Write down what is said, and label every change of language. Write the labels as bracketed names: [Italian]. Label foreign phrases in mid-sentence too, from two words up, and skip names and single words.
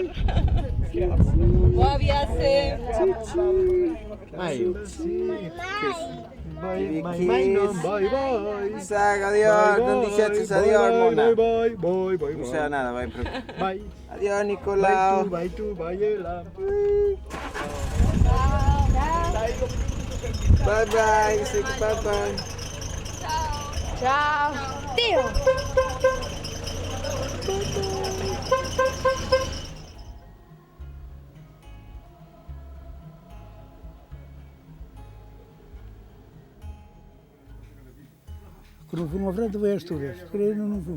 [Galician] Boa viaxe. Maio. Bye, Isaac, adiós, non dixeches adiós, mona. Non sea nada, vai, pero... Adiós, Nicolau. Vai tú, vai ela. [English] Bye, bye, Isaac, bye, bye. [Galician] Chao. Tío. [Portuguese] Quando fomos à frente foi a Astúrias, creio non fomos.